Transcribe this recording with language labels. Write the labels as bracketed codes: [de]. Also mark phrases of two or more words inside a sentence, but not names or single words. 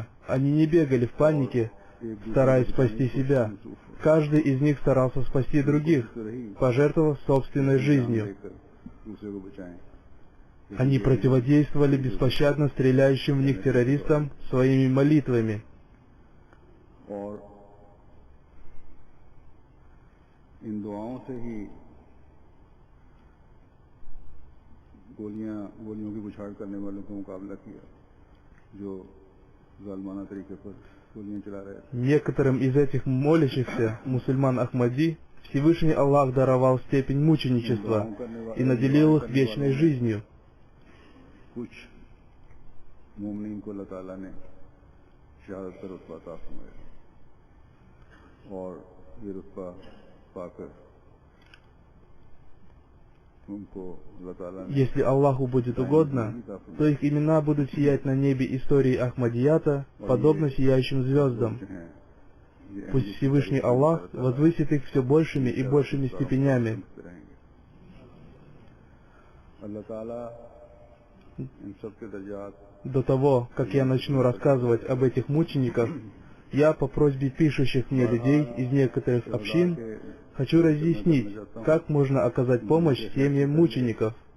[ru] Они не бегали в панике, стараясь спасти себя. Каждый из них старался спасти других, пожертвовав собственной жизнью. Они противодействовали беспощадно стреляющим в них террористам своими молитвами. [ur] اور ان دعاؤں سے ہی گولیوں کی بوچھاڑ کرنے والوں کا مقابلہ کیا جو ظالمانہ طریقے پر گولیاں چلا رہے تھے. [ru] Некоторым из этих молящихся мусульман Ахмади Всевышний Аллах даровал степень мученичества и наделил их вечной жизнью. [ur] کچھ مومنین کو اللہ تعالیٰ نے شہادت کا رتبہ عطا فرمایا اور یہ رتبہ پا کر ان کو اللہ تعالیٰ نے, [ru] Если Аллаху будет угодно, то их имена будут сиять на небе истории Ахмадията, подобно сияющим звездам. Пусть Всевышний Аллах возвысит их все большими и большими степенями. До того, как я начну рассказывать об этих мучениках, я по просьбе пишущих мне людей из некоторых общин хочу разъяснить, как можно оказать помощь семьям мучеников.